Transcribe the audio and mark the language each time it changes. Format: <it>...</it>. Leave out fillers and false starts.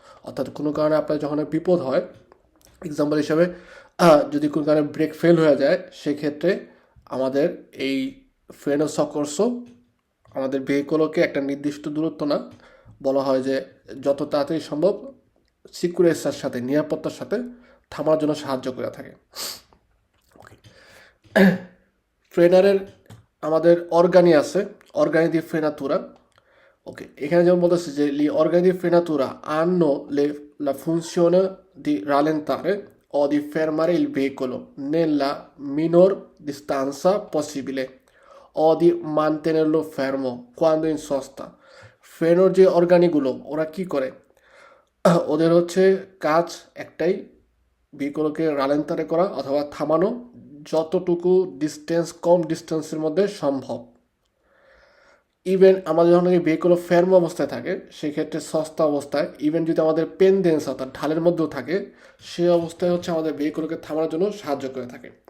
<bn>অর্থাৎ কোনো কারণে আপনার যখন বিপদ হয়, এক্সাম্পল হিসাবে যদি কোনো কারণে ব্রেক ফেল হয়ে যায়, সেক্ষেত্রে আমাদের এই ফ্রেনো সকর্সো আমাদের ভেহিকলকে একটা নির্দিষ্ট দূরত্ব না, বলা হয় যে যত তাড়াতাড়ি সম্ভব সিকিউরেন্সের সাথে, নিরাপত্তার সাথে থামার জন্য সাহায্য করে থাকে। ফ্রেনারের আমাদের অর্গানি আছে, অর্গানি দি ফ্রেনাতুরা। ওকে, এখানে যেমন বলতেছে যে</bn> <it>লি organi di frenatura hanno la funzione di rallentare o di fermare il veicolo nella minor distanza possibile o di mantenerlo fermo quando in sosta.</it> <bn>ফ্রেনোর যে অর্গানিগুলো ওরা কি করে, ওদের হচ্ছে কাজ একটাই, ভেহিকলকে রালেন্তারে করা অথবা থামানো যতটুকু ডিস্টেন্স, কম ডিস্টেন্সের মধ্যে সম্ভব। ইভেন আমাদের যখন এই ভেহিকল ফেরম অবস্থায় থাকে, সেক্ষেত্রে সস্তা অবস্থায়, ইভেন যদি আমাদের পেনডেন্স অর্থাৎ ঢালের মধ্যেও থাকে, সে অবস্থায় হচ্ছে আমাদের ভেহিকলকে থামানোর জন্য সাহায্য করে থাকে।</bn>